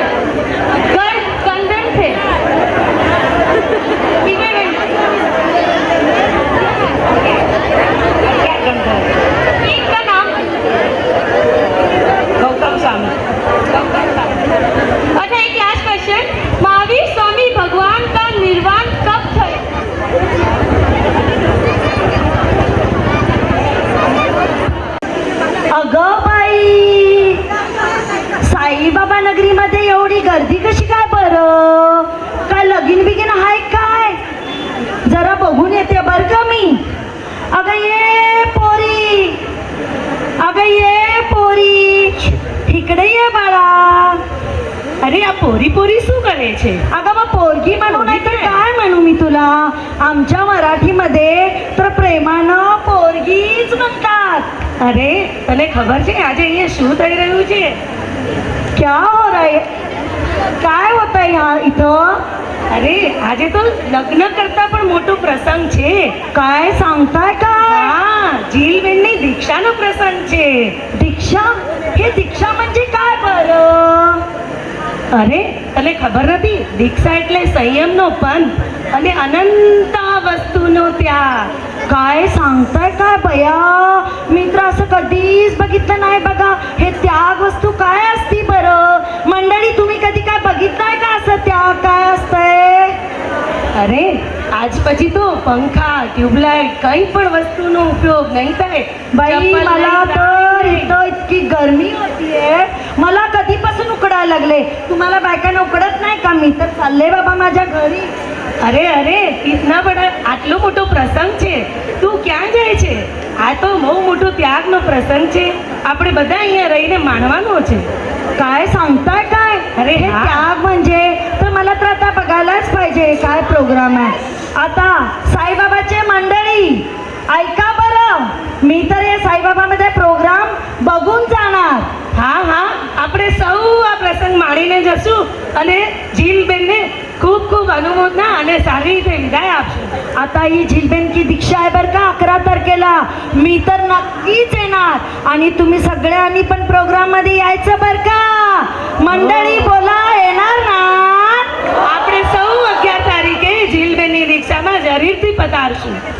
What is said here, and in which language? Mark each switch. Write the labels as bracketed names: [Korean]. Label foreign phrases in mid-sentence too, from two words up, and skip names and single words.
[Hindi] गंधन थे? एक का नाम गौतम स्वामी। अच्छा, एक [English] last question, [Hindi] महावीर स्वामी भगवान का निर्वाण कब थे? [Marathi] अगं बाई, साईबाबा नगरीमध्ये एवढी गर्दी कशी काय बरं? काय लगीन बिगीन आहे काय? जरा बघून येते बर का मी. अगं ये पोरी, अगं ये पोरी, इकडे ये बाळा. [Gujarati] અરે આ પોરી પોરી શું કરે છે? [Marathi] अगं मग पोरगी म्हणू नाही तर काय म्हणू मी तुला? आमच्या मराठीमध्ये तर प्रेमानं पोरगीच म्हणतात. [Gujarati] અરે તને ખબર છે આજે અહીંયા શું થઈ રહ્યું છે? [Hindi] क्या हो रहा है? [Marathi] काय होत आहे ह्या इथं? [Gujarati] અરે આજે તો લગ્ન કરતા પણ મોટો પ્રસંગ છે. [Marathi] काय सांगताय काय? [Gujarati] હા, જીલબેનની દીક્ષાનો પ્રસંગ છે. [Marathi] दीक्षा? हे दीक्षा म्हणजे काय बरं? [Gujarati] અરે તને ખબર નથી? દીક્ષા એટલે સંયમનો પંથ અને અનંત વસ્તુનો ત્યાગ. [Marathi] काय सांगताय काय बया? मी तर असं कधीच बघितलं नाही बघा. हे त्याग वस्तू काय असती बरं? मंडळी तुम्ही कधी काय बघितलंय का असं त्याग काय असतंय? [Gujarati] અરે આજ પછી તો પંખા ટ્યુબલાઇટ કંઈ પણ વસ્તુનો ઉપયોગ નહીં થાય. [Marathi] बाई चप्पल मला नाही, तर नाही. इथं इतकी गरमी होतीये, मला कधीपासून उकडायला लागले. तुम्हाला बायकांना उकडत नाही का? मी तर चालले बाबा माझ्या घरी. [Gujarati] અરે અરે [Hindi] इतना बड़ा [Gujarati] આટલો મોટો પ્રસંગ છે, તું ક્યાં જાય છે? આ તો બહુ મોટો ત્યાગનો પ્રસંગ છે. આપણે બધા અહીંયા રહીને માણવાનો છે. [Marathi] काय सांगताय काय? अरे हे हा. त्याग म्हणजे तर मला तर आता बघायलाच पाहिजे काय प्रोग्राम आहे. आता साईबाबाचे मंडळी ऐका बरं, मी तर हे साईबाबामध्ये प्रोग्राम बघून जाणार. [Gujarati] હા હા, આપણે સૌ આ પ્રસંગ માણીને જશું અને જીલબેનને ખૂબ ખૂબ અનુમોદના અને સારી રીતે વિદાય આપશું. [Marathi] आता ही झिलबेनची दीक्षा आहे बरं का 11 तारखेला. मी तर नक्कीच येणार आणि तुम्ही सगळ्यांनी पण प्रोग्राम मध्ये यायचं बरं का. मंडळी बोला, येणार ना? [Gujarati] આપણે સૌ 11 તારીખે જીલબેનની દીક્ષામાં જરૂરથી પધારશું.